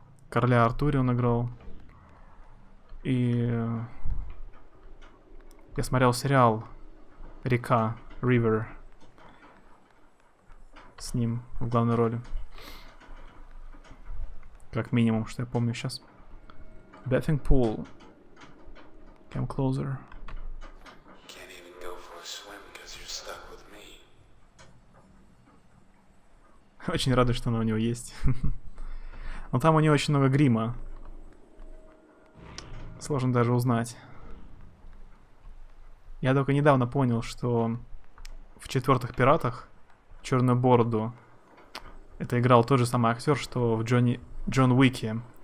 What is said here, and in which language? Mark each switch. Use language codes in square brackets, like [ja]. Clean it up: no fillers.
[ru] Короля Артуре он играл. И... Я смотрел сериал «Река», River. С ним в главной роли. Как минимум, что я помню сейчас. [en] Bathing Pool. Come closer. Can't even go for a swim because you're stuck with me. [ru] Очень рада, что она у него есть. Но там у него очень много грима. Сложно даже узнать. Я только недавно понял, что в «Четвертых пиратах» Черную бороду это играл тот же самый актер, что в Джон Уике.